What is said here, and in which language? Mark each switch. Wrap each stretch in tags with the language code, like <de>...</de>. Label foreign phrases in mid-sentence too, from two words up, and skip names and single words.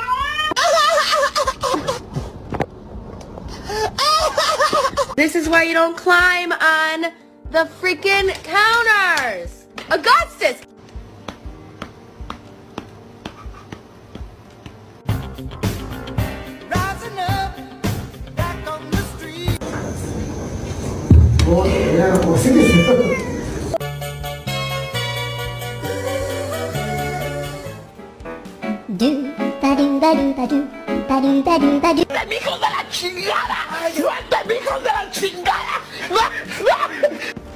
<en>This is why you don't climb on the freaking counters! Augustus! Rising up, back on the street.</en> <ko>그냥 못생겼어요. Do ba do ba do ba do ba do ba do ba do.</ko> <es>¡Hijo de la chingada! ¡Suelta, hijo de la chingada!</es>